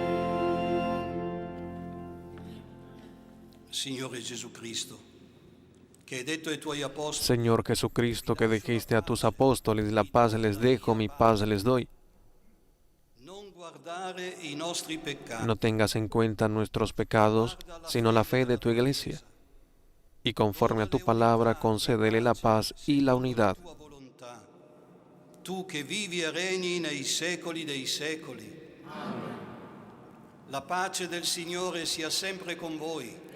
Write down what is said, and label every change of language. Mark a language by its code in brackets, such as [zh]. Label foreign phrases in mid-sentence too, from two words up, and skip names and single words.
[it] Signore Gesù Cristo, che hai detto ai tuoi apostoli, [es] Señor Jesucristo, que dijiste a tus apóstoles, la paz les dejo, mi paz les doy. [it] non guardare i nostri peccati, [es] No tengas en cuenta nuestros pecados, sino la fe de tu iglesia. Y conforme a tu palabra, concédele la paz y la unidad. [it] tua volontà. Tu che vivi e regni nei secoli dei secoli. La pace del Signore sia sempre con voi.